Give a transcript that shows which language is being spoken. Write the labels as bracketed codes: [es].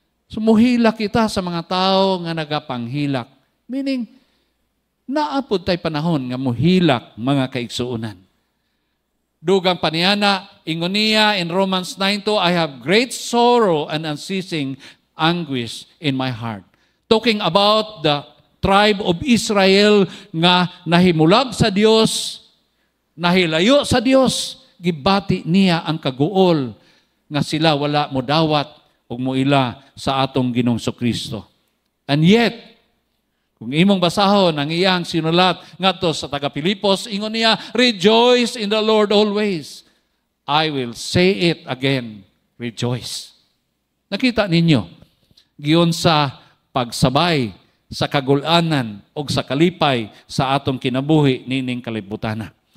[ceb] So muhilak kita sa mga tao nga nagapanghilak. Meaning, naapod tay panahon nga muhilak mga kaigsuunan. Dugang paniyana, ingon niya [en] in Romans 9:2, I have great sorrow and unceasing anguish in my heart. Talking about the tribe of Israel [ceb] nga nahimulag sa Dios, nahilayo sa Dios, gibati niya ang kaguol nga sila wala mo dawat ug moila sa atong Ginoong Kristo. [en] And yet, [ceb] kung imong basahon ang iyang sinulat ngadto sa taga Pilipos, ingon niya, [en] rejoice in the Lord always. I will say it again, rejoice. [ceb] Nakita ninyo, giyon sa pagsabay sa kagulanan o sa kalipay sa atong kinabuhi nining kalibutan.